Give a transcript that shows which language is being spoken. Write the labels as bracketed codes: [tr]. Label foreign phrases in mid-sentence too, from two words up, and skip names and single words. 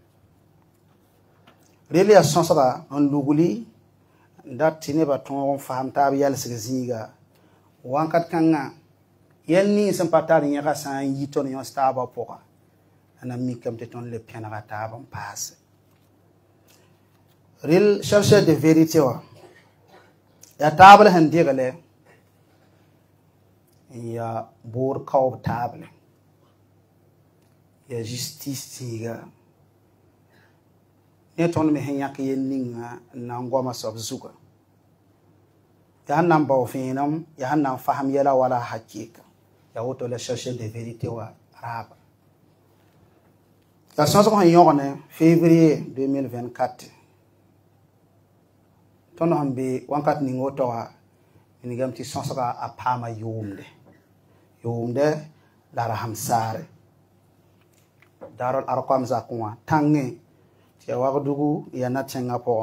[mos] rel yaa sõsga n lugli n dat tɩ nebã tõog n fasem taab yalsg zĩiga wãnkat kãngã yɛl nins sẽn pa tar yẽga sã n yi tõnd yõs taabã pʋga a na mikame tɩ tõnd le pẽnega taab n paase rel chercheur de vérité wa yaa taabl sẽn degle n yaa boor kaoob taable yaa justice zĩiga ne tõnd me sẽn yãk yel ninga n na n goama soab zuga yaa sẽn na n bao vẽenem yaa sẽn na n fasem yɛla wala hakɩɩka yaa woto la chercheur de vérité wa raaba yaa sõsg sẽn yõgne février 2024 tõnd sẽn be wãnkat ning woto wa ningame tɩ sõsga a paama yʋʋmde la rasem saare daarol arkam zakẽ wã tãngẽ tɩ ya wagdugu yaa na-tẽngã pʋgẽ